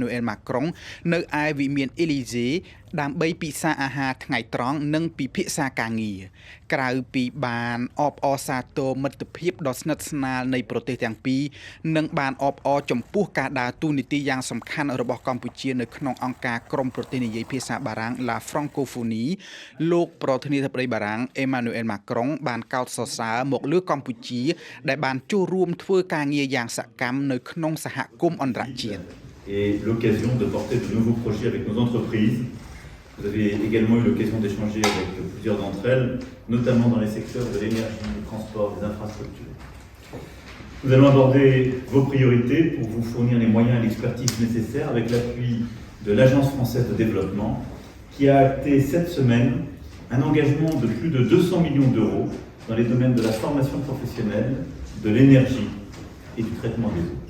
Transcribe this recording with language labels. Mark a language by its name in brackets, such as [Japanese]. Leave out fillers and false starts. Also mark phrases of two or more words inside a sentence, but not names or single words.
[Khmer] អែលម៉ាក្រុងនៅឯវិមានអេលីសេដើម្បីពិសាអាហារថ្ងៃត្រង់និងពិភាក្សាការងារក្រៅពីបានអបអរសាទរមិត្តភាពដ៏ស្និទ្ធស្នាលនៃប្រទេសទាំងពីរនិងបានអបអរចំពោះការដើរតួនាទីយ៉ាងសំខាន់របស់កម្ពុជានៅក្នុងអង្គការក្រមប្រទេសនិយាយភាសាបារាំង La Francophonie លោកប្រធានាធិបតីបារាំងអេម៉ានូអែលម៉ាក្រុងបានកោតសរសើរមកលើកម្ពុជាដែលបានចូលរួមធ្វើការងារយ៉ាងសកម្មនៅក្នុងសហគមន៍អន្តរជាតិ [French] Et l'occasion de porter de nouveaux projets avec nos entreprises. Vous avez également eu l'occasion d'échanger avec plusieurs d'entre elles, notamment dans les secteurs de l'énergie, du transport, des infrastructures. Nous allons aborder vos priorités pour vous fournir les moyens et l'expertise nécessaires avec l'appui de l'Agence française de développement qui a acté cette semaine un engagement de plus de 200 millions d'euros dans les domaines de la formation professionnelle, de l'énergie et du traitement des eaux.